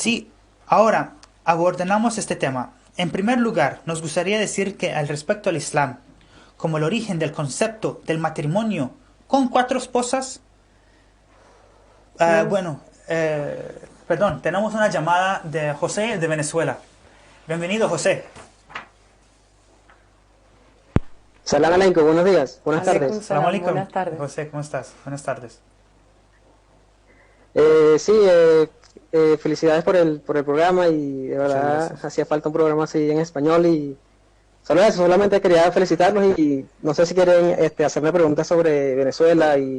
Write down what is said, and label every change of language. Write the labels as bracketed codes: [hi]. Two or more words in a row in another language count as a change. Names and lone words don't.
[es] sí, ahora abordamos este tema. En primer lugar, nos gustaría decir que al respecto al Islam, como el origen del concepto del matrimonio con 4 esposas, Mm. bueno, perdón, tenemos una llamada de José de Venezuela. Bienvenido, José. [ar] السلام عليكم, [es] buenos días, buenas [ar] Aleikum [es] tardes. [ar] Salam salam, alaikum. [es] buenas tardes. José, ¿cómo estás? Buenas tardes. Sí, felicidades por el programa y de Muchas verdad gracias. hacía falta un programa así en español y solo eso, solamente quería felicitarlos y no sé si quieren hacerme preguntas sobre Venezuela y